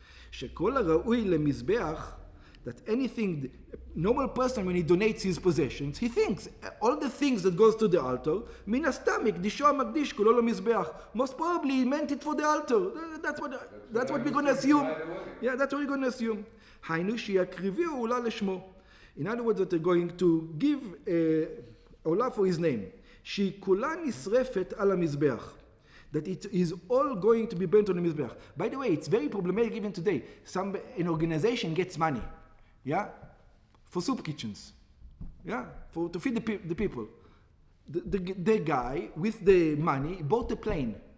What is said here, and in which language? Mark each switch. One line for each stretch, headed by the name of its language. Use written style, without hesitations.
Hebrew: שכל הראוי למזבח,
English: that anything, normal person when he donates his possessions, he thinks all the things that goes to the altar,
Hebrew: מן הסתם הקדישו המקדיש כולו למזבח.
English: Most probably he meant it for the altar. That's what we're going to assume. Yeah, that's what we're going to assume.
Hebrew: היינו שיקריביו עולה לשמו.
English: In other words, that they're going to give עולה for his name.
Hebrew: שהיא כולה נשרפת על המזבח.
English: That it is all going to be burnt on the mizbeach. By the way, it's very problematic even today. An organization gets money, yeah, for soup kitchens, yeah, to feed the people. The guy with the money bought a plane.